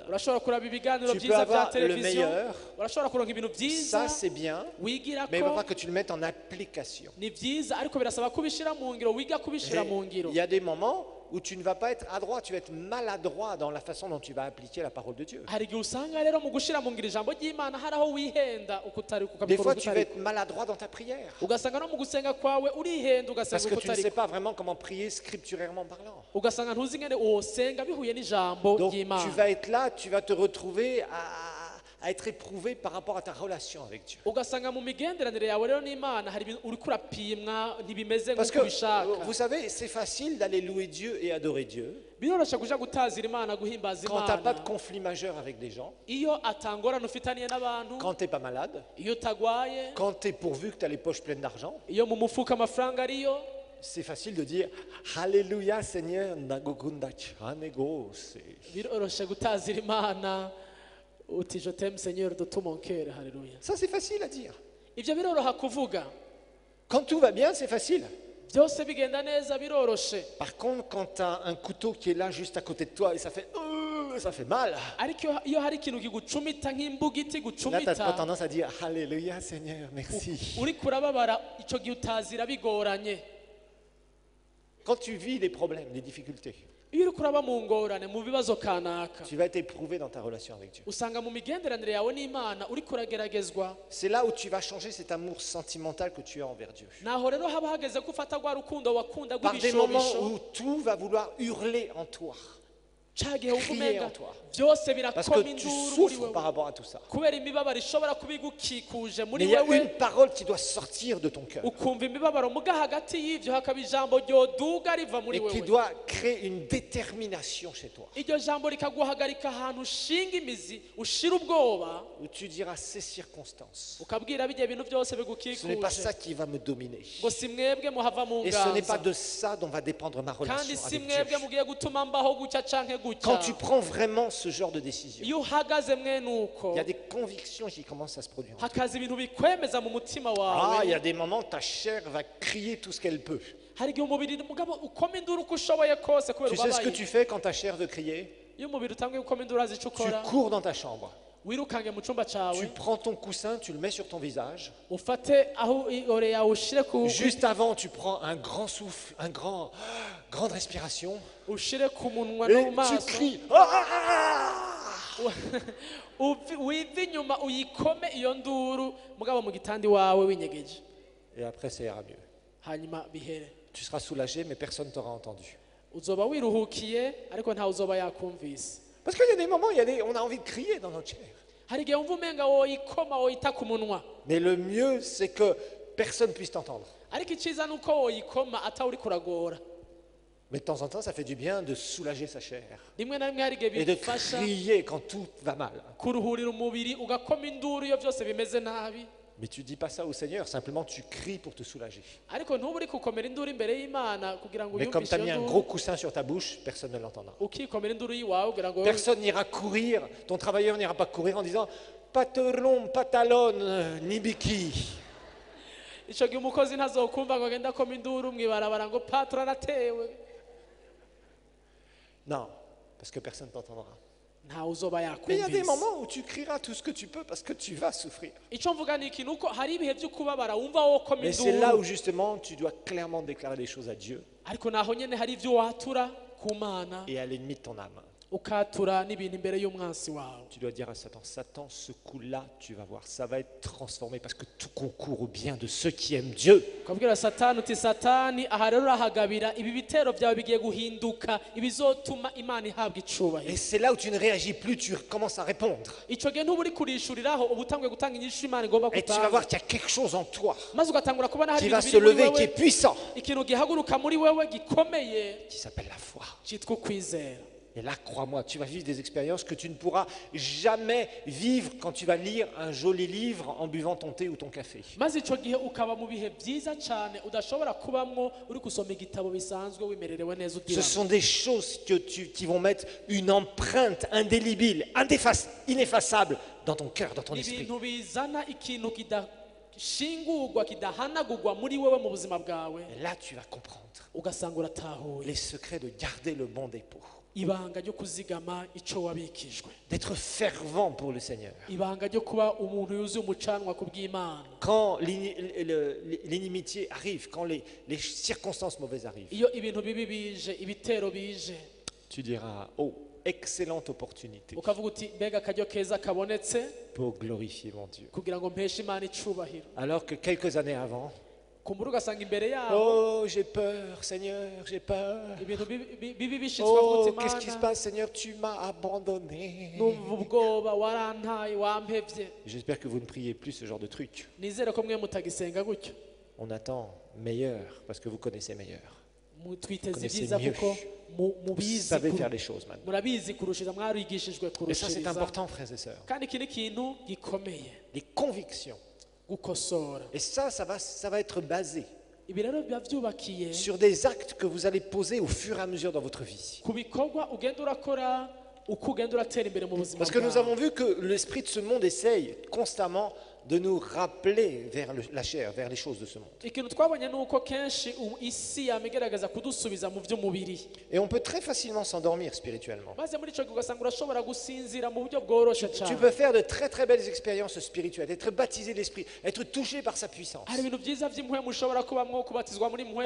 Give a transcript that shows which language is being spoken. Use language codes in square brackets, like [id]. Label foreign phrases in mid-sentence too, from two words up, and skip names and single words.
[rn] urashobora kuraba ibiganiro [fr] Tu peux [rn] byiza bya [fr] avoir le [rn] televiziyo [fr] meilleur. [rn] urashobora kuronka ibintu byiza [fr] Ça, c'est bien, [rn] wigira [fr] mais il va [rn] ko [fr] falloir que tu le mettes en application. [rn] ni byiza ariko birasaba kubishira mu ngiro wiga kubishira mu ngiro [fr] Il y a des moments où tu ne vas pas être adroit, tu vas être maladroit dans la façon dont tu vas appliquer la parole de Dieu. [rn] hari igihe usanga rero mu gushira mu ngiro ijambo ry'imana hari aho wihenda ukutari [fr] Des [rn] ukabikora [fr] fois, tu vas [rn] ukutari [fr] être maladroit dans ta prière. [rn] ugasanga no mu gusenga kwawe urihenda [fr] Parce [rn] ugasenga [fr] que tu ne [rn] ukutari [fr] sais pas vraiment comment prier scripturairement parlant. [rn] ugasanga ntuzi ngene wosenga bihuye n'ijambo [fr] Donc tu [rn] ry'imana [fr] vas être là, tu vas te retrouver à être éprouvé par rapport à ta relation avec Dieu. [rn] ugasanga mu migenderanire yawe rero n'imana hari ibintu uriko urapimwa ntibimeze [fr] Parce que [rn] nk'uko ubishaka [fr] vous savez, c'est facile d'aller louer Dieu et adorer Dieu [rn] biroroshe kuja gutazira imana guhimbaza [fr] quand tu n'as pas de [rn] imana [fr] conflit majeur avec des gens, [rn] iyo atangorana ufitaniye n'abantu [fr] quand tu n'es pas malade, [rn] iyo utagwaye [fr] quand tu es pourvu que tu as les poches pleines d'argent. [rn] iyo mu mufuka amafaranga ariyo [fr] C'est facile de dire Alléluia Seigneur, [rn] ndagukunda cyane gose. biroroshe gutazira imana uti [fr] je t'aime seigneur de tout mon cœur [rn] haleluya [fr] Ça, c'est facile à dire. [rn] ivyo biroroha kuvuga [fr] Quand tout va bien, c'est facile. [rn] byose bigenda neza biroroshe [fr] Par contre, quand tu as un couteau qui est là juste à côté de toi et ça fait mal, [rn] ariko iyo hari ikintu kigucumita nk'imbugiti [fr] là, tu [rn] gucumita [fr] as tendance à dire Alléluia Seigneur, merci. [rn] uriko urababara ico gihe utazira bigoranye [fr] Quand tu vis des problèmes, des difficultés, [rn] iyo uriko uraba mu ngorane mu bibazo kanaka [fr] tu vas être éprouvé dans ta relation avec Dieu. [rn] usanga mu migenderanire yawe n'imana uriko urageragezwa [fr] C'est là où tu vas changer cet amour sentimental que tu as envers Dieu. [rn] naho rero haba hageze ko ufata rwa rukundo wakunda [fr] Par des moments [rn] rw'ibishobisho [fr] où tout va vouloir hurler en toi. [rn] ca gihe wumva [fr] crier [rn] umenga [fr] en toi. [rn] byose [fr] Parce [rn] birakoma [fr] que tu [rn] induru muri [fr] souffres par [rn] wewe [fr] rapport à tout ça. [rn] kubera imibabaro ishobora kubigukikuje muri [fr] Mais il y a [rn] wewe [fr] une parole qui doit sortir de ton cœur [rn] ukumva imibabaro muga hagati y'ivyo hakaba ijambo ryoduga riva muri [fr] et qui [rn] wewe [fr] doit créer une détermination chez toi. [rn] iryo jambo rikaguhagarika ahantu ushinga imizi ushira ubwoba [fr] Où tu diras ces circonstances. [rn] ukabwira bijya bintu byose [fr] Ce n'est pas [rn] bigukikuje [fr] ça qui va me dominer. [rn] ngo si mwebwe muhava mu [fr] Et ce n'est pas [rn] nganza [fr] de ça dont va dépendre ma [rn] kandi [fr] relation [rn] si [fr] avec [rn] mwebwe [fr] Dieu. [rn] mugiye gutuma mbaho gutya canke [fr] Quand [rn] gutya [fr] tu prends vraiment ce genre de décision, [rn] iyo uhagaze mwene uko [fr] il y a des convictions qui commencent à se produire. [rn] hakaza ibintu bikwemeza mu mutima [fr] Ah, il y [rn] wawe [fr] a des moments, ta chair va crier tout ce qu'elle peut. [rn] hari igihe umubiri mugabo ukoma induru uko ushoboye kose kubera [fr] Tu sais ce que [rn] ubabaye [fr] tu fais quand ta chair veut crier? [rn] iyo umubiri utangiye gukoma induru azi ico [fr] Tu [rn] ukora [fr] cours dans ta chambre. [rn] wirukange mu cumba [fr] Tu [rn] cawe [fr] prends ton coussin, tu le mets sur ton visage. [rn] ufate aho ore yawe ushire [fr] Juste avant, tu prends un grand souffle, grande respiration. [rn] ushire ku munwa no [fr] Et [rn] mu [fr] tu [rn] maso [fr] cries. Ah! [rn] wiva inyuma uyikome iyo nduru mugabo mu gitandi wawe winyegeje [fr] Et après, ça ira mieux. [rn] hanyuma bihere [fr] Tu seras soulagé, mais personne ne t'aura entendu. [rn] uzoba wiruhukiye ariko ntawe uzoba yakumvise [fr] Parce qu'il y a des moments, on a envie de crier dans notre chair. [rn] hari igihe wumva umenga woyikoma woyita ku munwa [fr] Mais le mieux, c'est que personne ne puisse t'entendre. [rn] ariko icyiza ni uko woyikoma atawe uri kuragora [fr] Mais de temps en temps, ça fait du bien de soulager sa chair. [rn] rimwe na rimwe hari igihe [fr] Et de [rn] bifasha [fr] crier quand tout va mal. [rn] kuruhurira umubiri ugakoma induru iyo byose bimeze nabi [fr] Mais tu dis pas ça au Seigneur, simplement tu cries pour te soulager. [rn] ariko ntuba uri gukomera induru imbere y'imana kugira ngo [fr] Mais comme tu [rn] uyumvishe [fr] as mis [rn] iyo [fr] un [rn] nduru [fr] gros coussin sur ta bouche, personne ne l'entendra. [rn] ukikomera induru y'iwawe kugira ngo [fr] Personne n'ira courir, ton travailleur n'ira pas courir en disant Patelon, patalone, nibiki. [rn] icyo gihe umukozi ntazokumva ngo agenda akoma induru mu ibarabara ngo patro aratewe. [fr] Non, parce que personne ne t'entendra. [rn] ntawe uzoba [fr] Mais il y a des [rn] yakumvise. [fr] moments où tu crieras tout ce que tu peux parce que tu vas souffrir. [rn] icyo mvuga ni iki, ni uko hari ibihe byo kubabara wumva wowe ukoma [fr] Mais c'est là où [rn] induru, [fr] justement tu dois clairement déclarer les choses à Dieu [rn] ariko naho nyine hari ibyo watura ku Mana, [fr] et à l'ennemi de ton âme. [rn] ukatura n'ibintu imbere y'umwansi wawe. [fr] Tu dois dire à Satan, Satan, ce coup-là, tu vas voir, ça va être transformé parce que tout concourt au bien de ceux qui aiment Dieu. [rn] ukabwira satani uti satani, aha rero urahagabira, ibi bitero byawe bigiye guhinduka ibizotuma Imana ihabwa [fr] Et [rn] icubahiro. [fr] c'est là où tu ne réagis plus, tu commences à répondre. [rn] icyo gihe ntuba uri kurishuriraho, uba utanguye gutanga inyishu Imana igomba [fr] Et tu vas voir [rn] gutanga, [fr] qu'il y a quelque chose en toi [rn] maze ugatangura kubona hari [fr] qui va [rn] ibintu [fr] se [rn] biri muri [fr] lever, qui est [rn] wewe, [fr] puissant, [rn] ikintu gihaguruka muri wewe gikomeye [fr] qui s'appelle la foi. [rn] cyitwa ukwizera. [fr] Et là, crois-moi, tu vas vivre des expériences que tu ne pourras jamais vivre quand tu vas lire un joli livre en buvant ton thé ou ton café. [rn] maze icyo gihe ukaba mu bihe byiza cyane udashobora kubamwo uri gusoma igitabo bisanzwe wimererewe neza [fr] Ce [rn] ugira. [fr] sont des choses qui vont mettre une empreinte indélébile, ineffaçable dans ton cœur, dans ton esprit. [rn] ibintu bizana ikintu kidashingurwa kidahanagurwa muri wewe mu buzima bwawe, [fr] Et là, tu vas comprendre [rn] ugasanga uratahuye [fr] les secrets de garder le bon dépôt, [rn] ibanga ryo kuzigama icyo wabikijwe, [fr] d'être fervent pour le Seigneur. [rn] ibanga ryo kuba umuntu yuzuye umucanwa ku bw'Imana. [fr] Quand l'inimitié arrive, quand les circonstances mauvaises arrivent, [rn] iyo ibintu bibi bije, ibitero bije, [fr] tu diras, oh, excellente opportunité [rn] ukavuga uti mbega akaryo keza kabonetse [fr] pour glorifier mon Dieu. [rn] kugira ngo mpeshe Imana icubahiro. [fr] Alors que quelques années avant, [rn] kumbura ugasanga imbere yaho [fr] oh, j'ai peur, Seigneur, j'ai peur. [rn] ibintu bibi bishitswe, ukavuga [fr] Oh, [rn] uti [fr] qu'est-ce qui se [rn] Mana, [fr] passe, Seigneur? Tu m'as abandonné. [rn] numva ubwoba, warantaye, wampevye. [fr] J'espère que vous ne priez plus ce genre de truc. [rn] nizere ko mwe mutagisenga gutyo, [fr] On attend meilleur parce que vous connaissez meilleur. [rn] twiteze [fr] Connaissez [rn] ibyiza [fr] mieux. [rn] kuko [fr] Vous [rn] mubizi [fr] savez faire les choses maintenant. [rn] murabizi kurushiza, mwarigishijwe [fr] Et ça, c'est [rn] kurushiriza. [fr] important, frères et sœurs. [rn] kandi iki ni ikintu gikomeye, [fr] Les convictions. [rn] gukosora. [fr] Et ça va être basé [rn] ibi rero biba byubakiye [fr] sur des actes que vous allez poser au fur et à mesure dans votre vie. [rn] ku bikorwa ugenda urakora uko ugenda uratera imbere mu buzima [fr] Parce que nous [rn] bwawe. [fr] avons vu que l'esprit de ce monde essaye constamment de nous rappeler vers la chair, vers les choses de ce monde. [rn] ikintu twabonye ni uko kenshi isi yamigerageza kudusubiza mu by'umubiri, [fr] Et on peut très facilement s'endormir spirituellement. [rn] maze muri icyo gihe ugasanga urashobora gusinzira mu buryo bworoshye [fr] Tu [rn] cyane. [fr] peux faire de très très belles expériences spirituelles, être baptisé de l'esprit, être touché par sa puissance, [rn] hari ibintu byiza by'impwemu ushobora kubamwo, kubatizwa muri mpwemu,